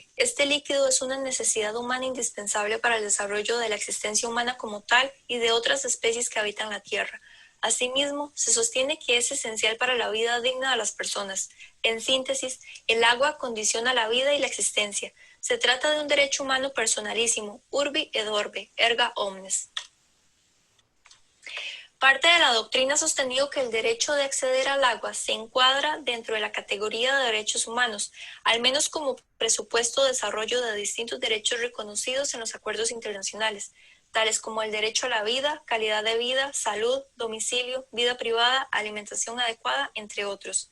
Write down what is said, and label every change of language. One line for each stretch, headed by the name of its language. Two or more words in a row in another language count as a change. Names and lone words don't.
Spanish: Este líquido es una necesidad humana indispensable para el desarrollo de la existencia humana como tal y de otras especies que habitan la Tierra. Asimismo, se sostiene que es esencial para la vida digna de las personas. En síntesis, el agua condiciona la vida y la existencia. Se trata de un derecho humano personalísimo,
Latin: urbi et orbi, erga omnes.
Spanish: Parte de la doctrina ha sostenido que el derecho de acceder al agua se encuadra dentro de la categoría de derechos humanos, al menos como presupuesto de desarrollo de distintos derechos reconocidos en los acuerdos internacionales, tales como el derecho a la vida, calidad de vida, salud, domicilio, vida privada, alimentación adecuada, entre otros.